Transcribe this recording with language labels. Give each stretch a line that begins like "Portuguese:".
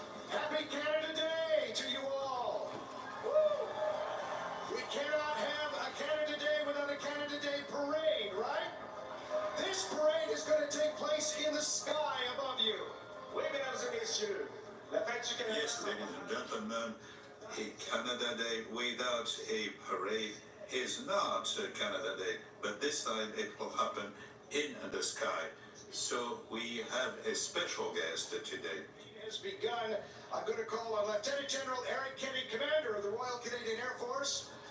English: Happy Canada Day to you all! Woo! We cannot have a Canada Day without a Canada Day parade, right? This parade is going to take place in the sky above you.
French: Oui, mesdames et messieurs, la fête du Canada.
English: Yes, ladies and gentlemen, a Canada Day without a parade is not a Canada Day, but this time it will happen in the sky. So we have a special guest today. Has begun. I'm going to call on Lieutenant General Eric Kenny, Commander of the Royal Canadian Air Force,